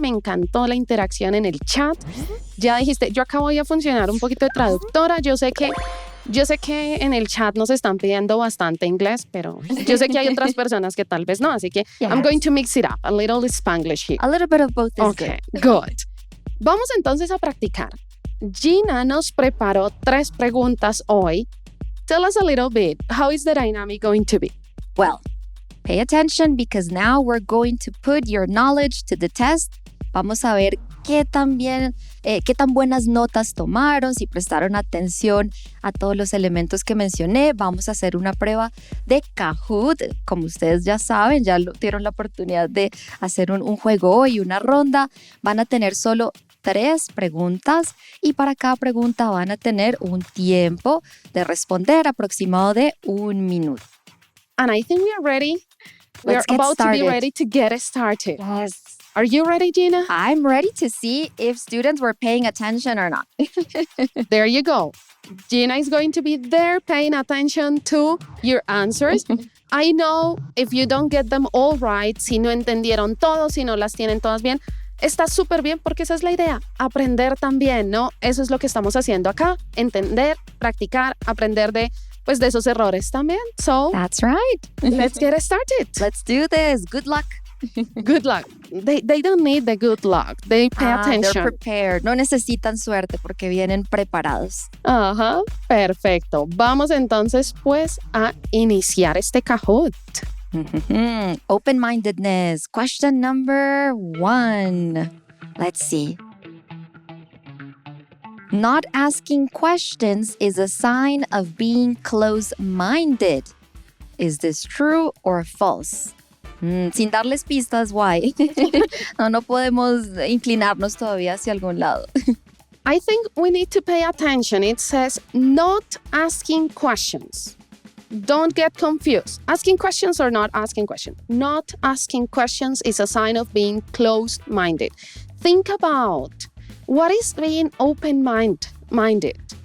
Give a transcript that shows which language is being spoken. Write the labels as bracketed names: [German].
[Spanish] Me encantó la interacción en el chat. Ya dijiste, yo acá voy a funcionar un poquito de traductora. Yo sé que en el chat nos están pidiendo bastante inglés, pero yo sé que hay otras personas que tal vez no. Así que [English] I'm going to mix it up. A little Spanglish here. A little bit of both is Okay, good. [Spanish] Vamos entonces a practicar. Gina nos preparó 3 preguntas hoy. [English] Tell us a little bit. How is the dynamic going to be? Well, pay attention because now we're going to put your knowledge to the test. [Spanish] Vamos a ver qué tan buenas notas tomaron, si prestaron atención a todos los elementos que mencioné. Vamos a hacer una prueba de Kahoot. Como ustedes ya saben, ya tuvieron la oportunidad de hacer un juego hoy, una ronda. Van a tener solo 3 preguntas y para cada pregunta van a tener un tiempo de responder aproximado de 1 minuto. [English] And I think we are ready. Let's get about started. to be ready to get started. Yes. Are you ready, Gina? I'm ready to see if students were paying attention or not. There you go. Gina is going to be there paying attention to your answers. I know if you don't get them all right, [Spanish] si no entendieron todo, si no las tienen todas bien, está súper bien porque esa es la idea, aprender también, ¿no? Eso es lo que estamos haciendo acá, entender, practicar, aprender de esos errores también. [English] So, That's right. let's get started. Let's do this. Good luck. Good luck. They don't need the good luck. They pay attention. They're prepared. [Spanish] No necesitan suerte porque vienen preparados. Ajá, perfecto. Vamos entonces pues a iniciar este Kahoot. [English] Open-mindedness. Question number 1. Let's see. Not asking questions is a sign of being close-minded. Is this true or false? [Spanish] Sin darles pistas, [English] why? [Spanish] no podemos inclinarnos todavía hacia algún lado. [English] I think we need to pay attention. It says not asking questions. Don't get confused. Asking questions or not asking questions. Not asking questions is a sign of being closed-minded. Think about what is being open-minded.